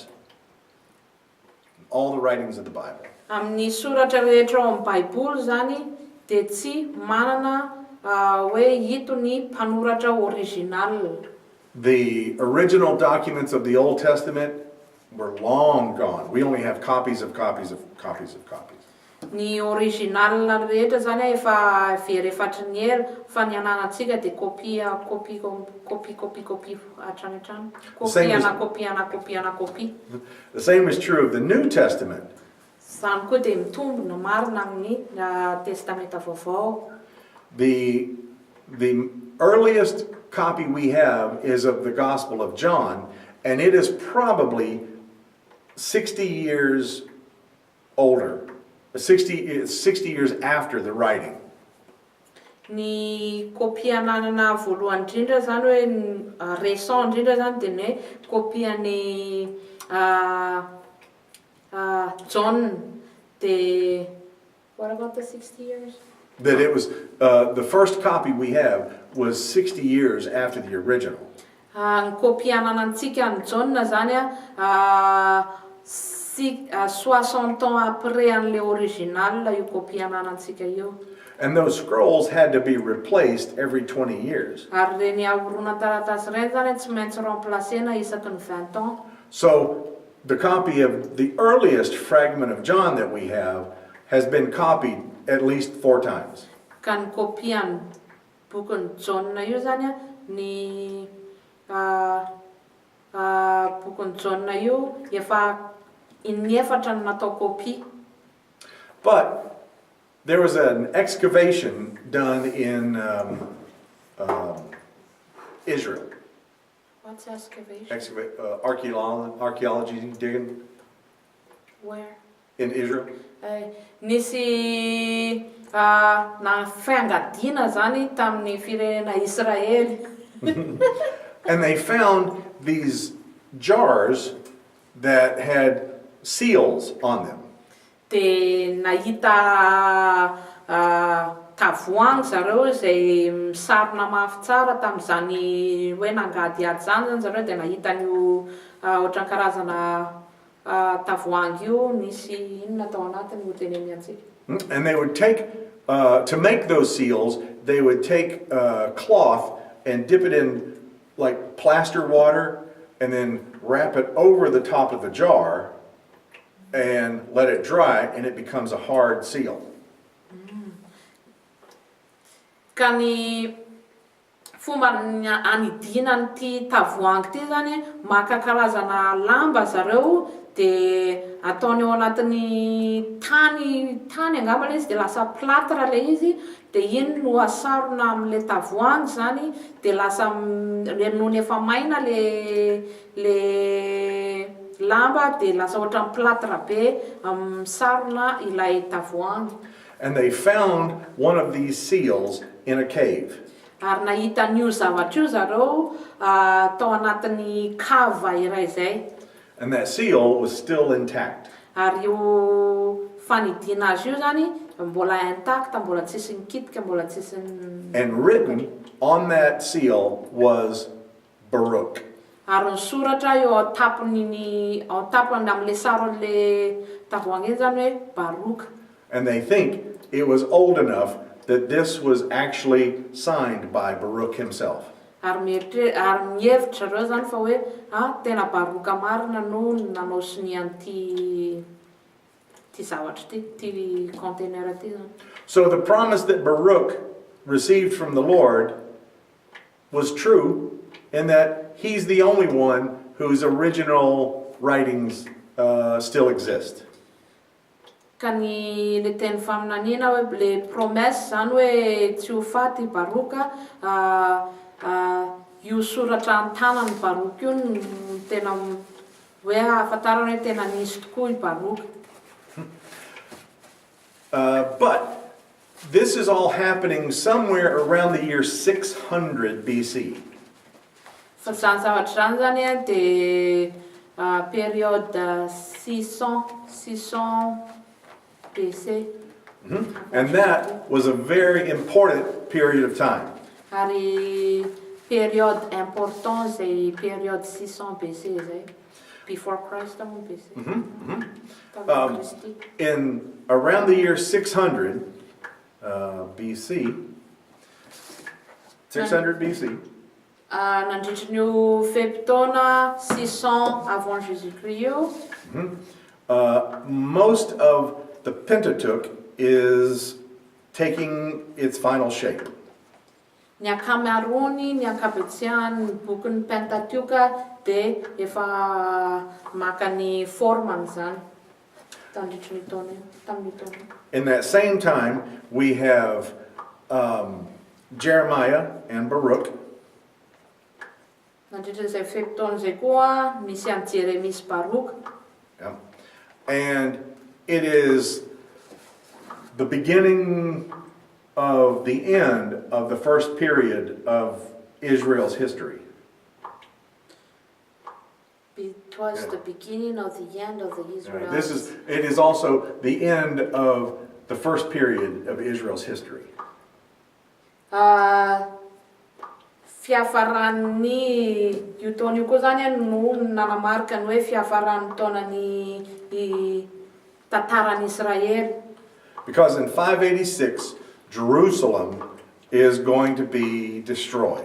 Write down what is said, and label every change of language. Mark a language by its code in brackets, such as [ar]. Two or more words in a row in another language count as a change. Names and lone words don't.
[en] All the writings of the Bible. [mg] Amin'ny soratra rehetra ao amin'ny Baiboly zany dia tsy manana hoe ito ny mpanoratra original. [en] The original documents of the Old Testament were long gone. We only have copies of copies of copies of copies. [mg] Ny original rehetra zany efa very efatry ny ela, fa ny ananantsika dia copie hatrany hatrany. Copie. [en] The same is true of the New Testament. [mg] Zany koa dia mitombina marina amin'ny testamenta vaovao. [en] The earliest copy we have is of the Gospel of John, and it is probably 60 years older, 60 years after the writing. [mg] Ny copie ananana voalohany indrindra zany hoe récent indrindra zany dia ny copie ny John. [en] What about the 60 years? That it was, the first copy we have was 60 years after the original. [mg] Ny copie ananantsika ny John zany [fr] 60 ans après [mg] an'le original io copie ananantsika io. [en] And those scrolls had to be replaced every 20 years. [mg] Ary reny ahorona taratasy reny zany tsy maintsy remplacena isaky ny 20 ans. [en] So the copy of the earliest fragment of John that we have has been copied at least 4 times. [mg] Ka ny copie ny bokin'ny John io zany ny bokin'ny John io efa inefatra ny natao copie. [en] But there was an excavation done in Israel. What's excavation? Archaeology digging Where? in Israel. [mg] Nisy na fiangadiana zany tamin'ny firenena Israely. [en] And they found these jars that had seals on them. [mg] Dia nahita tavoahangy zareo izay misarona mafy tsara tamin'izany hoe nangady ady zany zareo dia nahita an'io ohatran'ny karazana tavoahangy io nisy inona tao anatiny ho teneny antsika. [en] And they would take, to make those seals, they would take cloth and dip it in like plaster water and then wrap it over the top of the jar and let it dry, and it becomes a hard seal. [mg] Ka ny fomba anidina ty tavoahangy ty zany, maka karazana lamba zareo de ataony ao anatin'ny tany angamba izy de lasa plâtre le izy, de iny no asarona am'le tavoahangy zany, de lasa noho ny efa maina le lamba de lasa ohatran'ny plâtre be misarona ilay tavoahangy. [en] And they found one of these seals in a cave. [mg] Ary nahita n'io zavatra io zareo tao anatin'ny kava iray zay. [en] And that seal was still intact. [mg] Ary io fanidina azy io zany mbola intact, mbola tsisy nikitika, mbola tsisy [en] And written on that seal was Baruch. [mg] Ary ny soratra eo ao tapony am'le saron'le tavoahangy iny zany hoe Baruch. [en] And they think it was old enough that this was actually signed by Baruch himself. [mg] Ary mihevitra zareo zany fa hoe tena Baruka marina no nanao siniany ty zavatra ty container ty zany. [en] So the promise that Baruch received from the Lord was true in that he's the only one whose original writings still exist. [mg] Ka ny teny faminaniana hoe le promesse zany hoe tsy ho faty Baruka, io soratra an-tanany Baruka io no tena hoe ahafantarana hoe tena nisy tokoa i Baruka. [en] But this is all happening somewhere around the year 600 BC. [mg] Fa zany zavatra zany zany de période 600 BC. [en] And that was a very important period of time. [mg] Ary [fr] période important [mg] zay période 600 BC zay. [en] Before Christ mo BC. In around the year 600 BC, 600 BC, [mg] nandritry n'io fepitaona 600 [fr] avant Jésus-Christ [mg] io. [en] Most of the Pentateuch is taking its final shape. [mg] Ny akamaroany, ny ankabetsahany bokin'ny Pentateuka de efa maka ny formany zany. Tandritry ny tamin'ny taona. [en] In that same time, we have Jeremiah and Baruch. [mg] Nandritry zay fepitaona zay koa misy an Jeremia sy Baruch. [en] Yeah. And it is the beginning of the end of the first period of Israel's history. It was the beginning of the end of the Israel. It is also the end of the first period of Israel's history. [mg] Fiafaran'ny io taona io koa zany no nanamarika ny hoe fiafaran'ny taonany tantaran'i Israel. [en] Because in 586, Jerusalem is going to be destroyed.